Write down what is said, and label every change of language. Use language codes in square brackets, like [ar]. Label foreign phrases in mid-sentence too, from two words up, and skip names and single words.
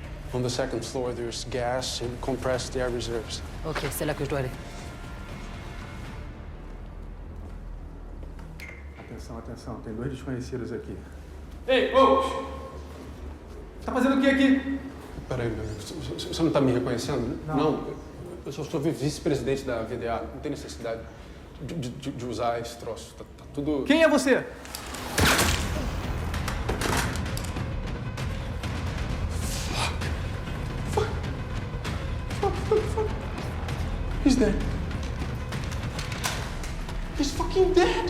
[en] On the second floor, there's gas and compressed air reserves. [fr] Ok, c'est là que je dois aller. [pt] Atenção, atenção, tem 2 desconhecidos aqui. Ei, ô! Tá fazendo o que aqui? Peraí, meu amigo, você não tá me reconhecendo? Não. Eu sou vice-presidente da VDA, não tem necessidade de usar esse troço. Tá tudo... Quem é você? [en] Fuck. He's dead. He's fucking dead.